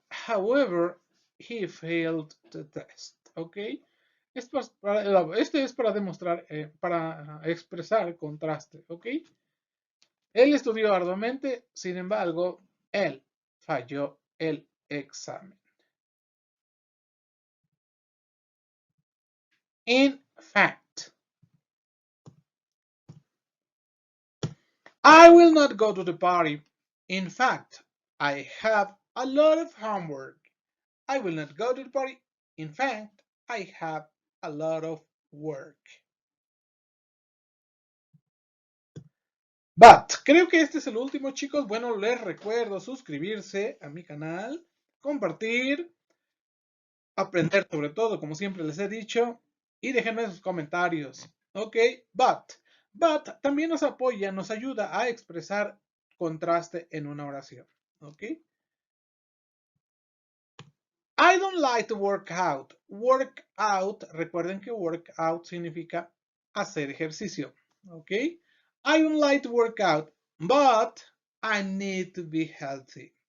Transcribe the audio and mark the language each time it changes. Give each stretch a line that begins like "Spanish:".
English: However, he failed the test.
Spanish: ¿Ok? Este es para demostrar, para expresar el contraste. ¿Ok? Él estudió arduamente, sin embargo, él falló el examen.
English: In fact, I will not go to the party. In fact, I have a lot of homework. I will not go to the party. In fact, I have a lot of work.
Spanish: But, creo que este es el último, chicos. Bueno, les recuerdo suscribirse a mi canal, compartir, aprender sobre todo, como siempre les he dicho, y déjenme sus comentarios. Ok, but también nos apoya, nos ayuda a expresar contraste en una oración. Ok.
English: I don't like to work out. Work out,
Spanish: recuerden que work out significa hacer ejercicio.
English: Ok. I don't like to work out, but I need to be healthy.